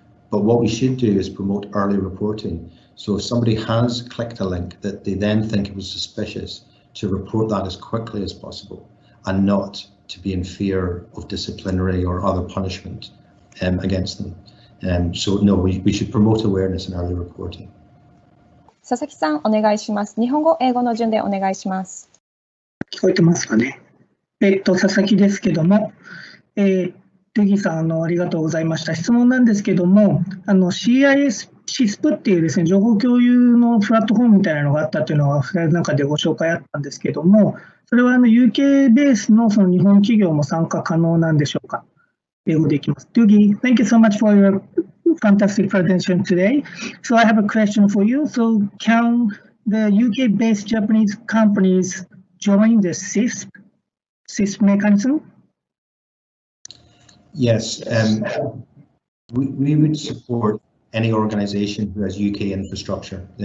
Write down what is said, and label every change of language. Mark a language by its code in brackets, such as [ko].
[en] But what we should do is promote early reporting. So if somebody has clicked a link that they then think it was suspicious, to report that as quickly as possible and not to be in fear of disciplinary or other punishment against them. So no, we should promote awareness and early reporting. [ja] 佐々木さん、お願いします。日本語、英語の順でお願いします。聞こえてますかね。佐々木ですけども、ドゥギーさん、ありがとうございました。質問なんですけども、CISP っていうですね、情報共有のプラットフォームみたいなのがあったというのが、フライドの中でご紹介あったんですけども、それはUK ベースのその日本企業も参加可能なんでしょうか。英語でいきます。 [en] Dougie, thank you so much for your fantastic presentation today. So I have a question for you. So can the UK-based Japanese companies join the CISP mechanism? Yes, we would support any organization who has UK infrastructure.